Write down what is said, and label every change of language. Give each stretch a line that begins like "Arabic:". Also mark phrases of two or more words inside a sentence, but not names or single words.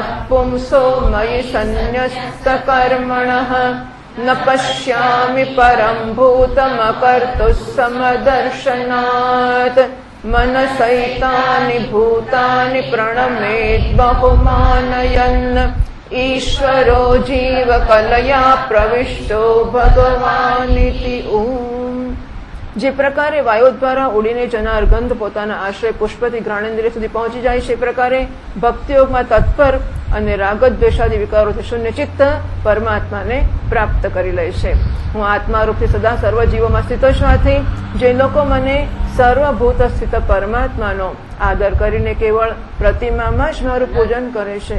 Sanskrit: पुंसो मयि सन्न्यस्तकर्मणः न पश्यामि परं भूतमकर्तुः समदर्शनात् मनसैतानि भूतानि प्रणमेत् बहुमानयन् ईश्वरो जीवकलया प्रविष्टो भगवानिति
Gujarati: જે પ્રકારે વાયુ દ્વારા ઉડીને જનાર ગંધ પોતાના આશ્રય પુષ્પથી ઘ્રાણેન્દ્રિય સુધી પહોંચી જાય છે, એ પ્રકારે ભક્તિયોગમાં તત્પર અને રાગદ્વેષાદી વિકારોથી શૂન્ય ચિત્ત પરમાત્માને પ્રાપ્ત કરી લે છે. હું આત્મારૂપથી સદા સર્વ જીવોમાં સ્થિત હોવાથી જે લોકો મને સર્વભૂત સ્થિત પરમાત્માનો આદર કરીને કેવળ પ્રતિમામાં જ મારું પૂજન કરે છે.